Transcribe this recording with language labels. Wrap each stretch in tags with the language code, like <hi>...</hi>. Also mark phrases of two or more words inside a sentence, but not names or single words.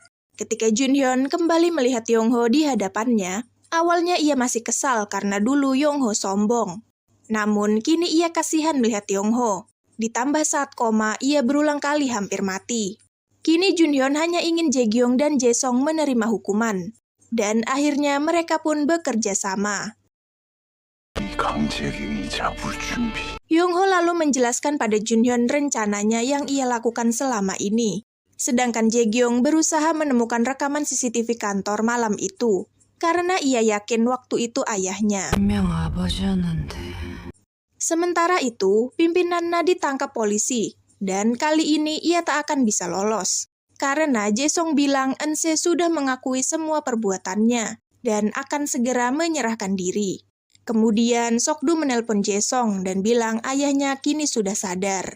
<id>Ketika Junhyun kembali melihat Yongho di hadapannya, awalnya ia masih kesal karena dulu Yongho sombong. Namun kini ia kasihan melihat Yongho. Ditambah saat koma, ia berulang kali hampir mati. Kini Junhyun hanya ingin Jae-gyong dan Jae-song menerima hukuman. Dan akhirnya mereka pun bekerja sama.</id> <ko>강제갱이 잡을 준비.</ko> <id>Yongho lalu menjelaskan pada Junhyun rencananya yang ia lakukan selama ini. Sedangkan Jae-gyong berusaha menemukan rekaman CCTV kantor malam itu. Karena ia yakin waktu itu ayahnya.</id> <ko>분명 아버지였는데.</ko> <id>Sementara itu, pimpinan Na ditangkap polisi. Dan kali ini ia tak akan bisa lolos. Karena Jae-song bilang Eun-se sudah mengakui semua perbuatannya. Dan akan segera menyerahkan diri. Kemudian Sokdu menelpon Jae-song dan bilang ayahnya kini sudah sadar.</id>